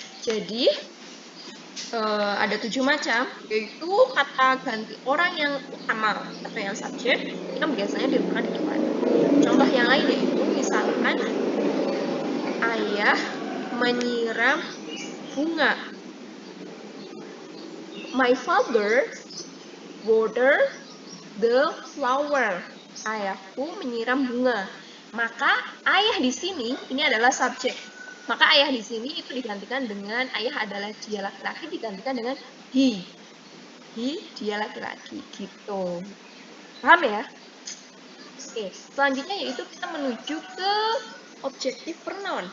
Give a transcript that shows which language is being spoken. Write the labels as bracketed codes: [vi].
[id] Jadi ada 7 macam, yaitu kata ganti orang yang utama atau yang subjek yang biasanya diletakkan di depan. Contoh yang lain yaitu misalkan ayah menyiram bunga. [en] My father water the flower. [id] Ayahku menyiram bunga. Maka ayah di sini ini adalah subjek. Maka ayah di sini itu digantikan dengan ayah adalah dia laki-laki digantikan dengan he. He dia laki-laki gitu. Paham ya? Oke, selanjutnya yaitu kita menuju ke objective pronoun.